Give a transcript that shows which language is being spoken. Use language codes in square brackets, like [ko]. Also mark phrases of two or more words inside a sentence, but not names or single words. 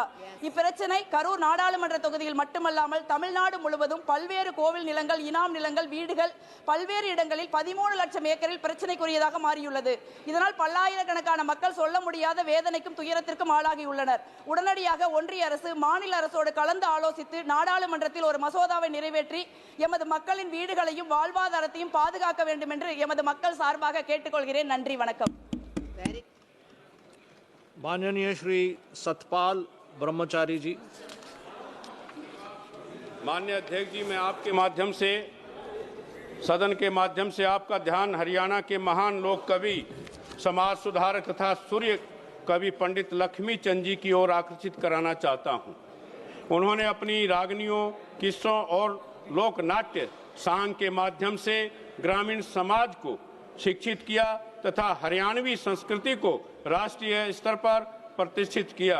[ta] இப்பிரச்சனை கரூர் நாடாளுமன்ற தொகுதியில் மட்டுமல்லாமல் தமிழ்நாடு முழுவதும் பல்வேறு கோவில் நிலங்கள், இனாம் நிலங்கள், வீடுகள் பல்வேறு இடங்களில் 13 லட்சம் ஏக்கரில் பிரச்சனைக்குரியதாக மாறியுள்ளது. இதனால் பல்லாயிரக்கணக்கான மக்கள் சொல்ல முடியாத வேதனைக்கும் துயரத்திற்கும் ஆளாகியுள்ளனர். உடனடியாக ஒன்றிய அரசு மாநில அரசோடு கலந்து ஆலோசித்து நாடாளுமன்றத்தில் ஒரு மசோதாவை நிறைவேற்றி எமது மக்களின் வீடுகளையும் வாழ்வாதாரத்தையும் பாதுகாக்க வேண்டும் என்று எமது மக்கள் சார்பாக கேட்டுக்கொள்கிறேன். நன்றி வணக்கம்। [hi] माननीय श्री सतपाल ब्रह्मचारी जी। माननीय अध्यक्ष जी, मैं आपके माध्यम से सदन के माध्यम से आपका ध्यान हरियाणा के महान लोक कवि, समाज सुधारक तथा सूर्य कवि पंडित लक्ष्मी चंद जी की ओर आकर्षित कराना चाहता हूं। उन्होंने अपनी रागनियों, किस्सों और लोक नाट्य सांग के माध्यम से ग्रामीण समाज को शिक्षित किया तथा हरियाणवी संस्कृति को राष्ट्रीय स्तर पर प्रतिष्ठित किया।